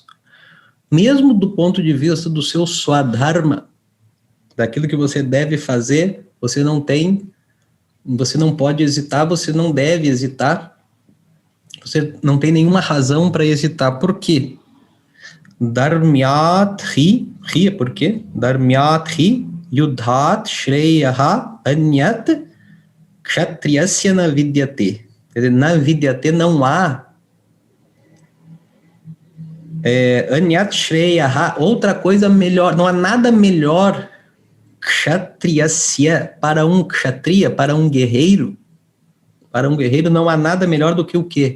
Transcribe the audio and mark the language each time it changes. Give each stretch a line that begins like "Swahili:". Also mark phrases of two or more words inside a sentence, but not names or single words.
Portuguese: Mesmo do ponto de vista do seu Swadharma, daquilo que você deve fazer, você não pode hesitar, você não deve hesitar, você não tem nenhuma razão para hesitar. Por quê?
Sanskrit: Dharmyat hi
Portuguese: é por quê?
Sanskrit: Dharmyat hi yudhat shreyaha anyat kshatriyasya na vidyate.
Portuguese: Quer dizer,
Sanskrit: na vidyate
Portuguese: não há
Sanskrit: anyat shreyaha,
Portuguese: outra coisa melhor, não há nada melhor kshatriyasya, para um kshatriya, para um guerreiro não há nada melhor do que o quê?